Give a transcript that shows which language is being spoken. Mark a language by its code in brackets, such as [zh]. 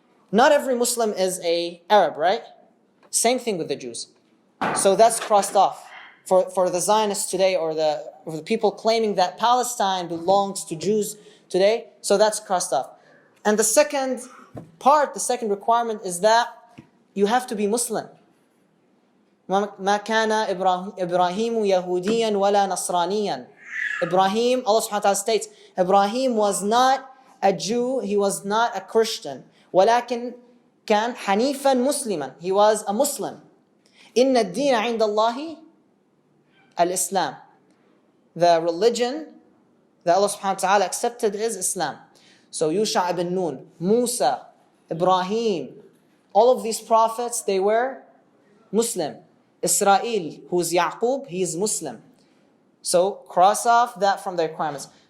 [en] Not every Muslim is an Arab, right? Same thing with the Jews. So that's crossed off. For the Zionists today, or the people claiming that Palestine belongs to Jews today, so that's crossed off. And the second requirement is that you have to be Muslim. [ar] ما كان إبراهيم يهوديا ولا نصرانيا. [en] Ibrahim, Allah subhanahu wa ta'ala states, Ibrahim was not a Jew, he was not a Christian. [ar] ولكن كان حنيفا مسلما. [en] He was a Muslim. [ar] إن الدين عند الله Al-Islam. [en] The religion that Allah subhanahu wa ta'ala accepted is Islam. So Yusha ibn Nun, Musa, Ibrahim, all of these prophets, they were Muslim. Israel, who is Yaqub, he is Muslim. So cross off that from the requirements.